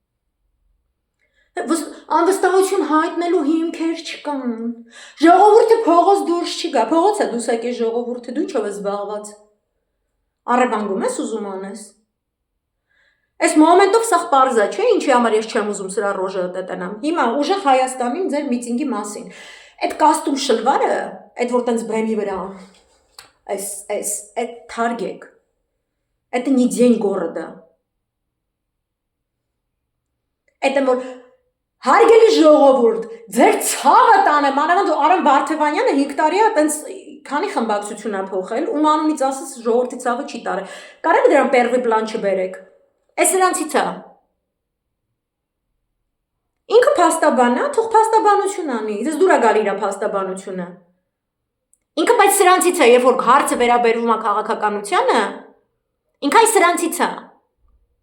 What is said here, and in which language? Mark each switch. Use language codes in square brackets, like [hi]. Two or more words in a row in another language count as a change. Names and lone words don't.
[hy] Անվստահություն հայտնելու հիմքեր չկան։ Ժողովուրդը փողոց դուրս չի գա, փողոց է դուրս եկել ժողովուրդը, դու ինչով ես զբաղված։ Առևանգում ես ուզում անես։ Այս մոմենտով սաղ պարզա չէ, ինչի համար ես չեմ ուզում սրա ռոժը տետենամ։ Հիմա ուժեղ Հայաստանին ձեր միտինգի մասին։ Այդ կաստում շլվարը, այդ որ տենց բեմի վրա, այդ թարգեք, [ru] это не день города։ [hy] Это որ հարգելի ժողովուրդ, ձեր ցավը տանեմ, մանավանդ Արամ Բարթևանյանը 5 տարի է տենց քանի խմբակցություն է փոխել, ում անունից ասես ժողովրդի ցավը չի տարել։ Կարելի դրան պերվի պլան չբերեք։ Այս նրանցից է։ Ինքը փաստաբան է, թող փաստաբանություն անի, ես դուր է գալի իր փաստաբանությունը։ Ինքը բայց սրանցից է, երբ որ հարցը վերաբերվում է քաղաքականությանը, ինքը այս սրանցից է։